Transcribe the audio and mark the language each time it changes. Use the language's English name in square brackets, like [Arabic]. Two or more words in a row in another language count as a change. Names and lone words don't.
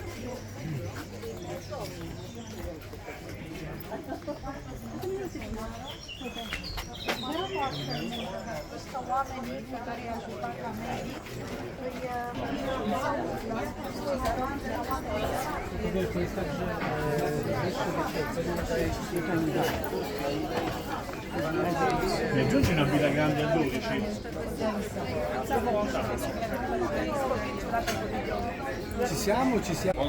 [Romanian] Oamenii pe care i-a ajutat la medic [Italian] Ne aggiungi una birra grande a 12? Ci siamo, ci siamo.